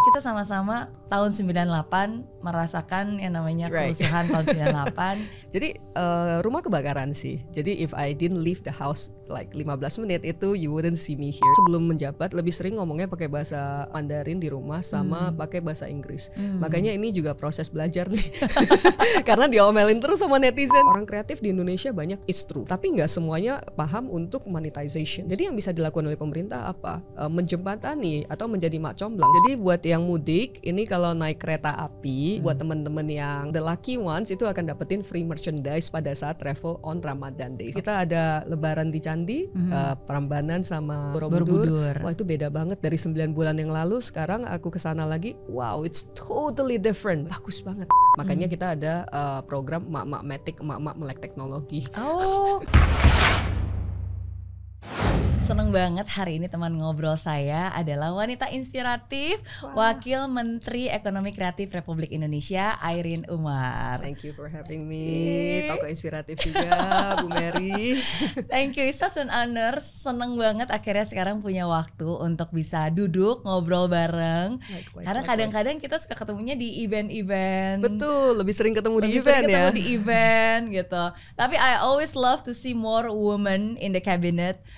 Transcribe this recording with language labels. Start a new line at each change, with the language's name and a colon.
Indonesian: Kita sama-sama tahun 98 merasakan yang namanya kerusuhan tahun 98. Jadi rumah kebakaran sih. Jadi
English: if I didn't leave the house like 15
Indonesian: menit itu
English: you wouldn't see me here.
Indonesian: Sebelum menjabat lebih sering ngomongnya pakai bahasa Mandarin di rumah sama pakai bahasa Inggris. Makanya ini juga proses belajar nih. Karena diomelin terus sama netizen. Orang kreatif di Indonesia banyak,
English: it's true.
Indonesian: Tapi nggak semuanya paham untuk monetization. Jadi yang bisa dilakukan oleh pemerintah apa? Menjembatani atau menjadi mak comblang. Jadi buat yang mudik, ini kalau naik kereta api, buat teman-teman yang
English: the lucky ones
Indonesian: itu akan dapetin
English: free merchandise
Indonesian: pada saat
English: travel on Ramadan Days.
Indonesian: Kita ada lebaran di Candi, Prambanan sama Borobudur. Wah itu beda banget dari 9 bulan yang lalu. Sekarang aku kesana lagi,
English: wow it's totally different.
Indonesian: Bagus banget. Makanya kita ada program emak-emak metik, emak-emak melek teknologi. Oh. Seneng banget hari ini teman ngobrol saya adalah wanita inspiratif, Wakil Menteri Ekonomi Kreatif Republik Indonesia, Airin Umar.
English: Thank you for having me.
Indonesian: Tokoh inspiratif juga,
English: Bu Mary. Thank you, it's such an honor.
Indonesian: Seneng banget akhirnya sekarang punya waktu untuk bisa duduk ngobrol bareng. Karena kadang-kadang kita suka ketemunya di event-event. Betul, lebih sering ketemu di event ya. Di event gitu. Tapi
English: I always love to see more women in the cabinet.